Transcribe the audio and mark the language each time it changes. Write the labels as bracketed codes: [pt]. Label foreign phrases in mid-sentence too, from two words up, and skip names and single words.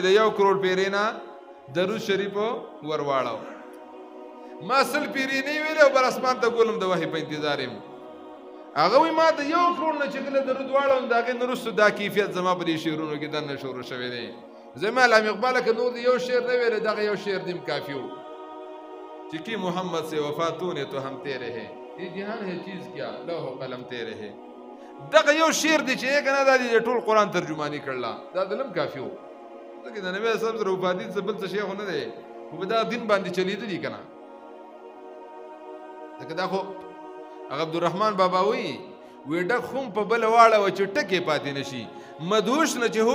[ps] د 1 کروڑ پیرې نه درود شریف ور واړو ما سل پیری نه ویلې او بر اسمان ته ګولم د وحی په انتظار یم هغه وایي ما د 1 کروڑ نه چې کله درود واړوم د هغې نه وروسته دا کیفیت زما په دې شعرونو کې دننه شروع شوی دی زما علامه اقبال که نور د یو شعر نه ویلې دغه یو شعر دیم کافي و چې [ur] کی محمد سے وفا تو نے تو ہم تیرے ہے یہ جہان ہے چیز کیا لوح و قلم تیرے ہے [ps] دغه یو شعر دی چې که نه دا د ټول قرآن ترجماني کړله دا دلم کافي و ځکه د نبي صاحب سره وفادي څه بل څه شی خو نه دی خو په دغه دین باندې چلیدلي که نه ځکه دا خو هغه عبدالرحمن بابا وایي ډک خم په بله واړوه چې ټکې پاتې نه شي مدهوش نه چې